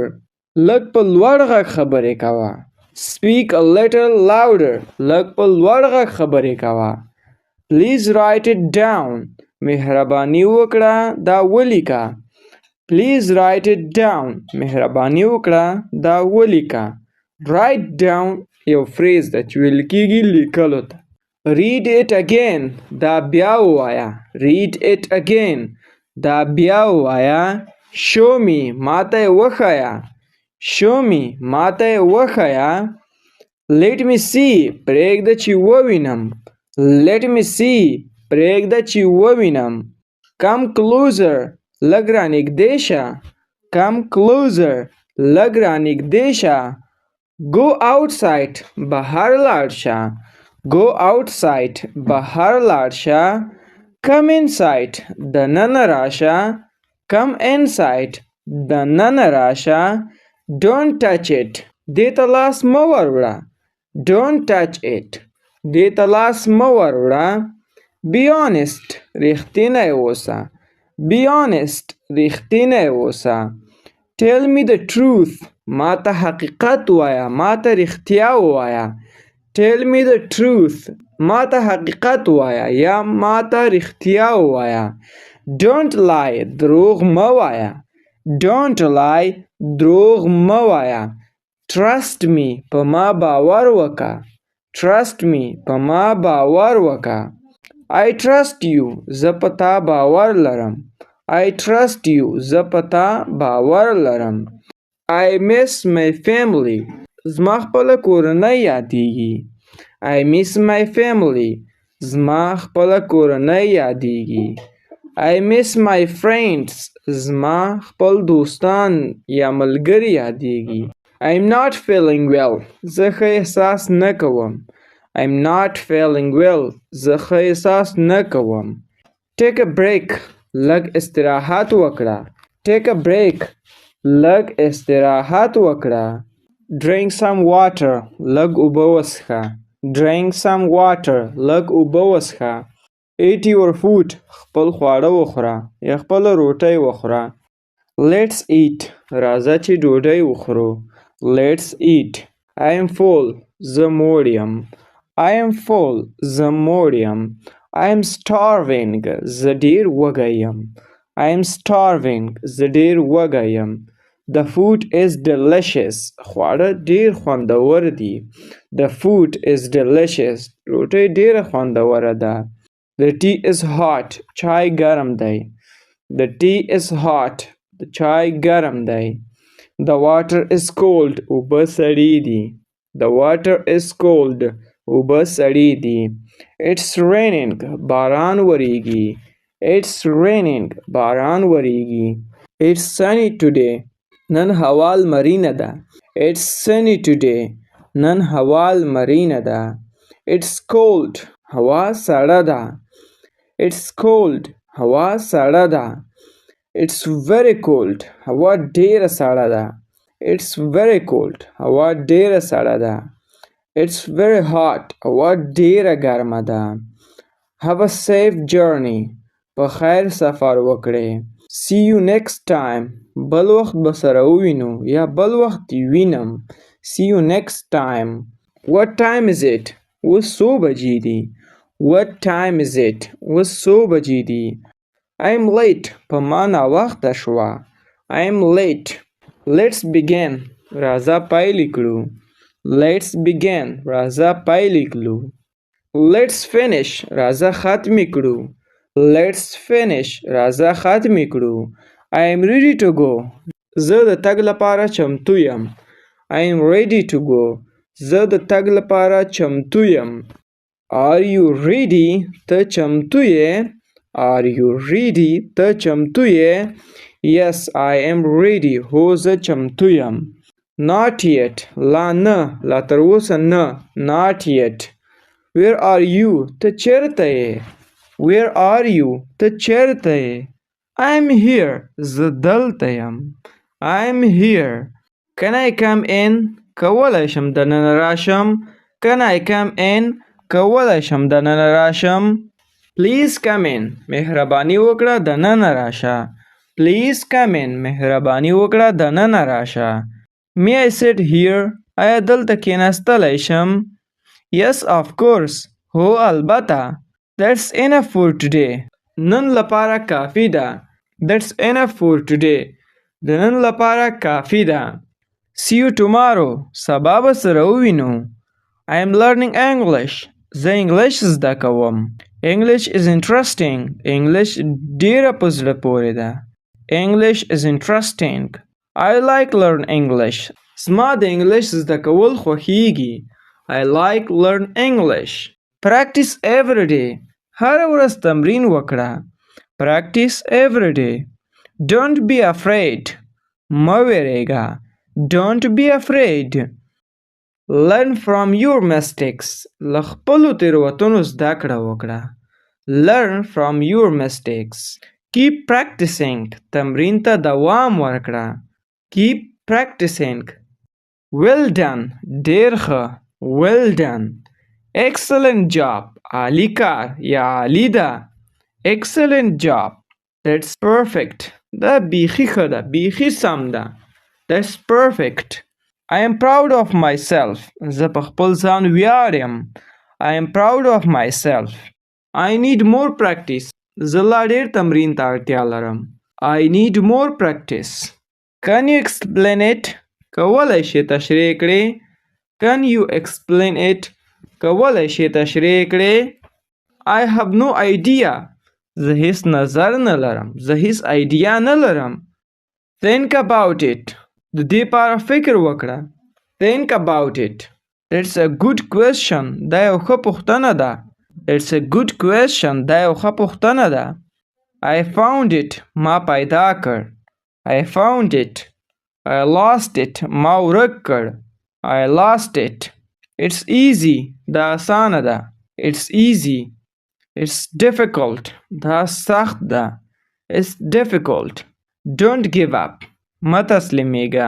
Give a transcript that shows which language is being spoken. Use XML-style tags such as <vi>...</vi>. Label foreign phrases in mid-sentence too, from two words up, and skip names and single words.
<ps>لږ په لوړ غږ خبرې کوه.</ps> <en>Speak a little louder.</en> <ps>لږ په لوړ غږ خبرې کوه.</ps> <en>Please write it down.</en> <ps>مهرباني وکړه دا ولیکه.</ps> <en>Please write it down.</en> <ps>مهرباني وکړه دا ولیکه.</ps> <en>Write down</en> <ps>یو فریز ده چې ویل کېږي لیکلو ته.</ps> <en>read it again</en> <ps>دا بیا ووایه</ps> <en>read it again</en> <ps>دا بیا ووایه</ps> <en>show me</en> <ps>ماته یې وښیه</ps> <en>show me</en> <ps>ماته یې وښیه</ps> <en>let me see</en> <ps>پرېږده چې ووینم</ps> <en>let me see</en> <ps>پرېږده چې ووینم</ps> <en>come closer</en> <ps>لږ رانږدې شه</ps> <en>come closer</en> <ps>لږ رانږدې شه</ps> <en>go outside</en> <ps>بهر لاړ شه</ps> <en>go outside</en> <ps>بهر لاړ شه</ps> <en>come inside</en> <ps>دننه راشه</ps> <en>come inside</en> <ps>دننه راشه don't</ps> <en>touch it</en> <ps>دې ته لاس مه وروړه</ps> <en>don't touch it</en> <ps>دې ته لاس مه وروړه</ps> <en>be honest</en> <ps>رښتینی اوسه</ps> <en>be honest</en> <ps>رښتینی اوسه</ps> <en>tell me the truth</en> <ps>ما ته حقیقت ووایه ما ته رښتیا ووایه</ps> <en>tell me the truth</en> <ps>ما ته حقیقت ووایه یا ما ته رښتیا ووایه</ps> <en>don't lie</en> <ps>دروغ مه وایه</ps> <en>don't lie</en> <ps>دروغ مه وایه</ps> <en>trust me</en> <ps>په ما باور وکړه</ps> <en>trust me</en> <ps>په ما باور وکړه</ps> <en>I trust you</en> <ps>زه په تا باور لرم</ps> <en>I trust you</en> <ps>زه په تا باور لرم</ps> <en>I miss my family</en> <ps>زما خپله کورنۍ یادیږي</ps> <en>I miss my family</en> <ps>زما خپله کورنۍ یادیږي</ps> <en>I miss my friends</en> <ps>زما خپل دوستان یا ملګري یادیږي</ps> <en>I'm not feeling well</en> <ps>زه ښه احساس نه کوم</ps> <en>I'm not feeling well</en> <ps>زه ښه احساس نه کوم</ps> <en>Take a break</en> <ps>لږ استراحت وکړه Take a break لږ استراحت وکړه</ps> <en>Drink some water</en> <ps>لږ اوبه وڅښه</ps> <en>Drink some water</en> <ps>لږ اوبه وڅښه</ps> <en>Eat your food</en> <ps>خپل خواړه وخوره یا خپله روټۍ وخوره</ps> <en>Let's eat</en> <ps>راځه چې ډوډۍ وخورو Let's</ps> <en>eat I am full</en> <ps>زه موړ یم</ps> <en>I am full</en> <ps>زه موړ یم</ps> <en>I am starving</en> <ps>زه ډېر وږی یم</ps> <en>I am starving زه</en> <ps>ډېر وږی یم</ps> <en>The food is delicious</en> <ps>خواړه ډېر خوندور دي</ps> <en>The food is delicious</en> <ps>روټۍ ډېره خوندوره</ps> <en>ده The tea is hot</en> <ps>چای ګرم دی</ps> <en>The tea is hot</en> <ps>د چای ګرم دی</ps> <en>The water is cold</en> <ps>اوبه سړې دي</ps> <en>The water is cold</en> <ps>اوبه سړې دي</ps> <en>It's raining</en> <ps>باران وریږي</ps> <en>It's raining</en> <ps>باران وریږي</ps> <en>It's sunny today</en> <ps>نن هوا لمرینه ده</ps> <en>It's sunny today</en> <ps>نن هوا لمرینه ده</ps> <en>It's cold</en> <ps>هوا سړه ده</ps> <en>It's cold</en> <ps>هوا سړه ده</ps> <en>It's very cold</en> <ps>هوا ډېره سړه ده</ps> <en>It's very cold</en> <ps>هوا ډېره سړه ده</ps> <en>It's very hot</en> <ps>هوا ډېره ګرمه ده</ps> <en>Have a safe journey</en> <ps>په خیر سفر وکړئ</ps> <en>See you next time</en> <ps>بل وخت به سره ووینو یا بل وخت وینم</ps> <en>See you next time What time is it</en> <ps>اوس څو بجې دي</ps> <en>What time is it</en> <ps>اوس څو بجې دي</ps> <en>I'm late</en> <ps>په ما ناوخته شوه</ps> <en>I'm late Let's begin</en> <ps>راځه پیل کړو</ps> <en>Let's begin</en> <ps>راځه پیل کړو</ps> <en>Let's finish</en> <ps>راځه ختم کړو</ps> <en>Let's finish</en> <ps>راځه ختم کړو</ps> <en>I am ready to go</en> <ps>زه د تګ لپاره چمتو یم</ps> <en>I am ready to go</en> <ps>زه د تګ لپاره چمتو یم</ps> <en>Are you ready</en> <ps>ته چمتو یې</ps> <en>Are you ready</en> <ps>ته چمتو یې</ps> <en>Yes I am ready</en> <ps>هو زه چمتو یم</ps> <en>Not yet</en> <ps>لا نه لا تر اوسه نه</ps> <en>Not yet Where are you</en> <ps>ته چیرته یې</ps> <en>Where are you</en> <ps>ته چیرته یې</ps> <en>I'm here</en> <ps>زه دلته یم</ps> <en>I'm here Can I come in</en> <ps>کولی شم دننه راشم</ps> <en>Can I come in</en> <ps>کولی شم دننه راشم</ps> <en>Please come in</en> <ps>مهرباني وکړه دننه راشه</ps> <en>Please come in</en> <ps>مهرباني وکړه دننه راشه</ps> <en>May I sit here</en> <ps>آیا دلته کښېنستلی شم</ps> <en>Yes of course</en> <ps>هو البته</ps> <en>That's enough for today</en> <ps>نن لپاره کافی ده</ps> <en>That's enough for today</en> <ps>د نن لپاره کافی ده</ps> <en>See you tomorrow</en> <ps>سبا به سره ووینو</ps> <en>I am learning English</en> <ps>زه انګلیش زده کوم.</ps> <en>English is interesting.</en> <ps>English ډیره په زړه پورې ده.</ps> <en>English is interesting. I like learn English.</en> <ps>زما د انګلیش زده کول خوښیږي.</ps> <en>I like learn English. Practice every day.</en> <ps>هر ورځ تمرین وکړه.</ps> <en>Practice every day. Don't be afraid.</en> <ps>مه ویریږه.</ps> <en>Don't be afraid. Learn from your mistakes.</en> <ps>له خپلو تېروتنو زده کړه وکړه.</ps> <en>Learn from your mistakes. Keep practicing.</en> <ps>تمرین ته دوام ورکړه.</ps> <en>Keep practicing. Well done.</en> <ps>ډېر ښه.</ps> <en>Well done. Excellent job.</en> <ps>عالی کار یا عالی ده.</ps> <en>Excellent job. That's perfect.</en> <ps>دا بیخي ښه ده. بیخي سم ده.</ps> <en>That's perfect. I am proud of myself.</en> <ps>زه په خپل ځان ویاړم.</ps> <en>I am proud of myself. I need more practice.</en> <ps>زه لا ډېر تمرین ته اړتیا لرم.</ps> <en>I need more practice. Can you explain it?</en> <ps>کولی شې تشریح کړې.</ps> <en>Can you explain it?</en> <ps>کولی شې تشریح کړې.</ps> <en>I have no idea.</en> <ps>زه هیڅ نظر نه لرم. زه هیڅ ایډیا نه لرم.</ps> <en>Think about it.</en> <ps>د دې لپاره فکر وکړه.</ps> <en>Think about it. It's a good question.</en> <ps>دا یو ښه پوښتنه ده.</ps> <en>It's a good question.</en> <ps>دا یو ښه پوښتنه ده.</ps> <en>I found it.</en> <ps>ما پیدا کړ.</ps> <en>I found it. I lost it.</en> <ps>ما ورک کړ.</ps> <en>I lost it. It's easy.</en> <ps>دا اسانه ده.</ps> <en>It's easy. It's difficult.</en> <ps>دا سخت ده.</ps> <en>It's difficult. Don't give up.</en> <ps>مه تسلیمیږه.</ps>